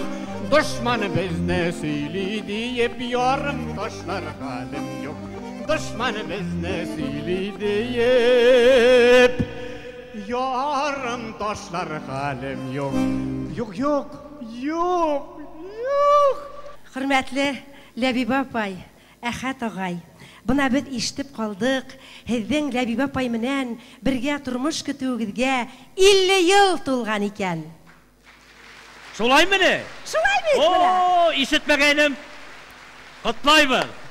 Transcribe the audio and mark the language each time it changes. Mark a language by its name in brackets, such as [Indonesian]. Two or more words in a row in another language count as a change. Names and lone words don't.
[Tatar] Дошман безне сөйли диеп ярым ташлар хәлем юк. Дошман безне сөйли диеп ярым ташлар хәлем юк. Юк. [Bashkir] Хөрмәтле Ләбибә апай, Әхәт агай, бына бит ишетеп калдык, һеҙҙең Ләбибә апай менән бергә тормош көтүегеҙгә 50 ел тулган икән. Шулаймыны? Шулай бит. О, ишетмәгәнем. Котлайбыз.